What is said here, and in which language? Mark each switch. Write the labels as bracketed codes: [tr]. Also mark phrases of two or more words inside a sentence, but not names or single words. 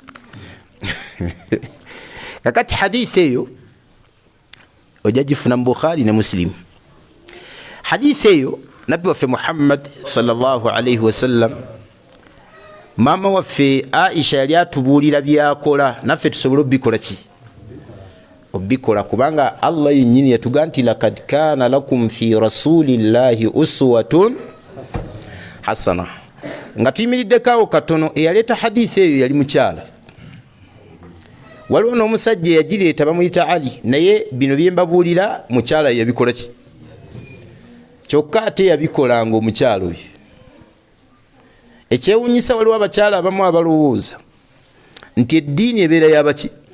[lg] Kakati hadithi eyo ojja gifuna mu Bukhari ne Muslim. hadithi eyo nabbi waffe Muhammad [ar] صلى الله عليه وسلم [lg] mama waffe Aisha yali atubuulira byakola naffe tusobole obikola ki obikola kubanga Allah yennyini yatuga nti [ar] لقد كان لكم في رسول الله أسوة حسنة [lg] nga tuyimiriddeko katono eyaleeta hadithi eyo yali mukyala waliwo n'omusajja yagireeta bamuyita Ali naye bino byembabuulira mukyala yabikola ki kyokka ate yabikolanga omukyala oyo ekyewunyisa waliwo abakyala abamu abalowooza nti eddiini ebeera yabaki